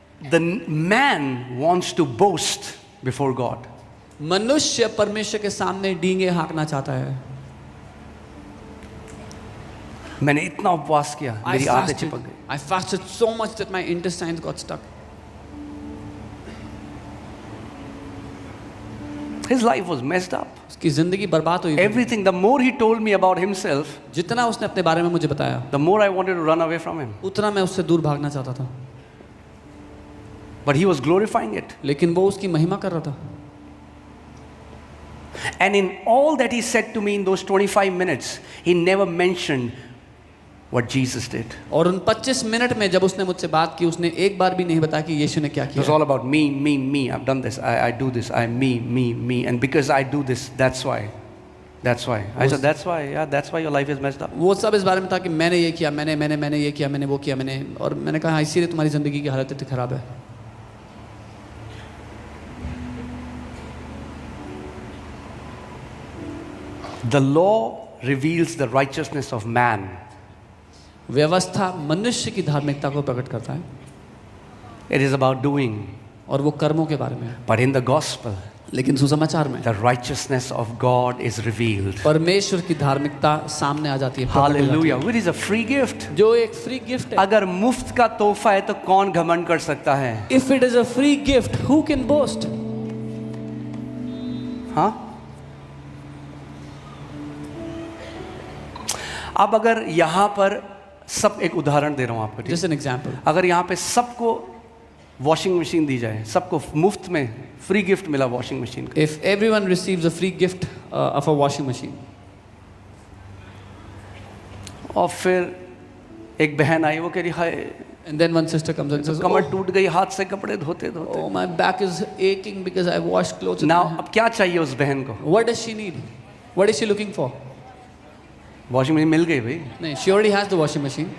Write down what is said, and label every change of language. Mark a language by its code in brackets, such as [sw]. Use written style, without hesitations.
[en] The man wants to boast before God. [hi] मनुष्य परमेश्वर के सामने डींगे हाँकना चाहता है। मैंने इतना उपवास किया, मेरी आंतें चिपक गई। [en] I fasted so much that my intestines got stuck. His life was messed up. [hi] उसकी जिंदगी बर्बाद हुई। [en] Everything, the more he told me about himself, [hi] जितना उसने अपने बारे में मुझे बताया, [en] the more I wanted to run away from him. [hi] उतना मैं उससे दूर भागना चाहता था। [en] But he was glorifying it. [hi] लेकिन वो उसकी महिमा कर रहा था। [en] And in all that he said to me in those 25 minutes, he never mentioned what Jesus did. [hi] और उन 25 मिनट में जब उसने मुझसे बात की, उसने एक बार भी नहीं बताया कि यीशु ने क्या [en] It was [hi] किया। [en] all about me, me, me. I've done this. I do this. I'm me, me, me. And because I do this, that's why. That's why. I said, that's why. Yeah, that's why your life is messed up. [hi] वो सब इस बारे में था कि मैंने ये किया, मैंने ये किया, मैंने वो किया, और मैंने कहा इसीलिए तुम्हारी जिंदगी की हालत इतनी खराब है। [en] The law reveals the righteousness of man. [hi] व्यवस्था मनुष्य की धार्मिकता को प्रकट करता है, [en] It is about doing. [hi] और वो कर्मों के बारे में है। [en] But in the gospel, [hi] लेकिन सुसमाचार में [en] the righteousness of God is revealed. [hi] परमेश्वर की धार्मिकता सामने आ जाती है, प्रकट हो जाती है। [en] Hallelujah. It is a free gift. [hi] जो एक फ्री गिफ्ट है। अगर मुफ्त का तोहफा है तो कौन घमंड कर सकता है? [en] If it is a free gift, who can boast? [hi] हाँ? अब अगर यहाँ पर सब, एक उदाहरण दे रहा हूँ आपको, ठीक? [en] Just an example. [hi] अगर यहाँ पे सबको वॉशिंग मशीन दी जाए, सबको मुफ्त में फ्री गिफ्ट मिला वॉशिंग मशीन का, [en] If everyone receives a free gift of a washing machine, [hi] और फिर एक बहन आई, वो कह रही हाय [en] and then one sister comes and says, [hi] कमर टूट गई हाथ से कपड़े धोते धोते। [en] oh, my back is aching because I washed clothes. with now my hand." [hi] अब क्या चाहिए उस बहन को? [en] What does she need? What is she looking for? [hi] Washing machine मिल गई भाई, [en] No, she already has the washing machine.